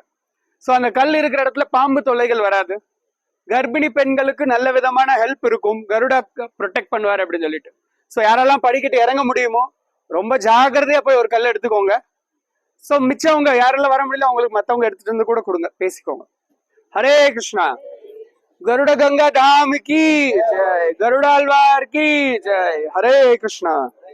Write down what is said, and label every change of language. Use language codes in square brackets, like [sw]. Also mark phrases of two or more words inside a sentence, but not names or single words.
[ta] ஸோ அந்த கல் இருக்கிற இடத்துல பாம்பு தொல்லைகள் வராது, கர்ப்பிணி பெண்களுக்கு நல்ல விதமான ஹெல்ப் இருக்கும், கருடா ப்ரொடெக்ட் பண்ணுவார் அப்படின்னு சொல்லிட்டு. ஸோ யாரெல்லாம் படிக்கட்டு இறங்க முடியுமோ ரொம்ப ஜாகிரதையா போய் ஒரு கல் எடுத்துக்கோங்க. ஸோ மிச்சவங்க யாரெல்லாம் வர முடியல அவங்களுக்கு மற்றவங்க எடுத்துட்டு வந்து கூட கொடுங்க, பேசிக்கோங்க. ஹரே கிருஷ்ணா. [hi] गरुड़ गंगा धाम की जय, गरुड़ालवार की जय. हरे कृष्णा.